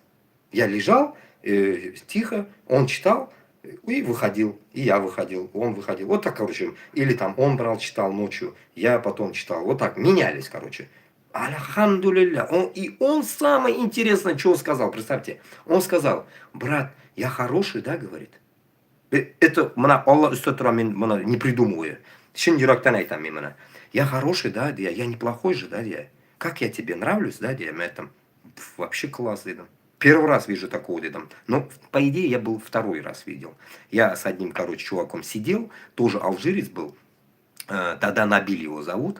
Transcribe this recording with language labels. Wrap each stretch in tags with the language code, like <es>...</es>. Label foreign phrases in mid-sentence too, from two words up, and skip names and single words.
<ru>Я лежал, тихо, он читал и выходил, и я выходил, он выходил. Вот так, короче, или там он брал, читал ночью, я потом читал. Вот так, менялись, короче. Альхамдулилля. И он самое интересное, что сказал, представьте. Он сказал, брат, я хороший, да, говорит.</ru> <kk>Это мына Алла үсті тұра, мен мына</kk> <ru>не придумываю.</ru> <kk>Шын жүректен айтам мен мына.</kk> <ru>Я хороший, да, я неплохой же, да, как я тебе нравлюсь, да, я там вообще класс, дедом. Первый раз вижу такого, дедом. Но, по идее, я был второй раз видел. Я с одним, короче, чуваком сидел, тоже алжирец был. Тогда Набиль его зовут.</ru>